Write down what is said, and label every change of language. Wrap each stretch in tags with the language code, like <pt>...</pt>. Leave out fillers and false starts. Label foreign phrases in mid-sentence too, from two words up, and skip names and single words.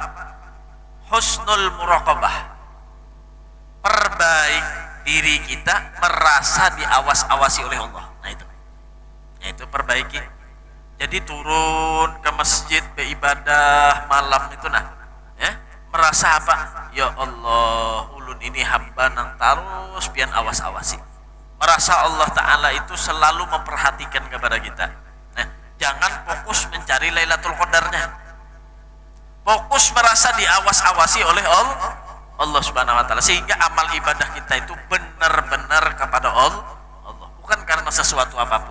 <ar>حسن المراقبة.</ar> <id>Perbaik diri kita merasa diawas-awasi oleh Allah. Nah itu. Yaitu perbaiki. Jadi turun ke masjid beribadah malam itu ya, merasa apa? Ya Allah,</id> <bjn>ulun ini hamba nang terus pian awas-awasi.</bjn> <id>Merasa Allah Ta'ala itu selalu memperhatikan kepada kita. Nah, jangan fokus mencari Lailatul Qadarnya. Fokus merasa diawas-awasi oleh Allah</id> <ar>سبحانه وتعالى,</ar> <id>sehingga amal ibadah kita itu benar-benar kepada Allah, bukan karena sesuatu apapun.</id>